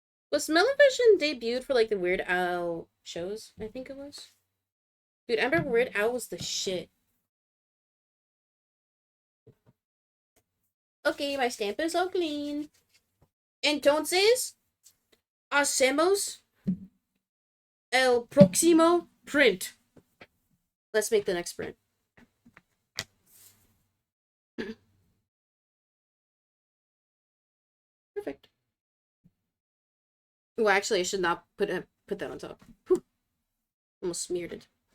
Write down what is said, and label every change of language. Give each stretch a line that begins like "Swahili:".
English: Was smell-o-vision debuted for, like, the Weird Al shows? I think it was. Dude, I remember Weird Al was the shit. Okay, my stamp is all clean.
Spanish: Entonces, hacemos el próximo print.
English: Let's make the next print. Perfect. Well, actually, I should not put that on top. Whew. Almost smeared it.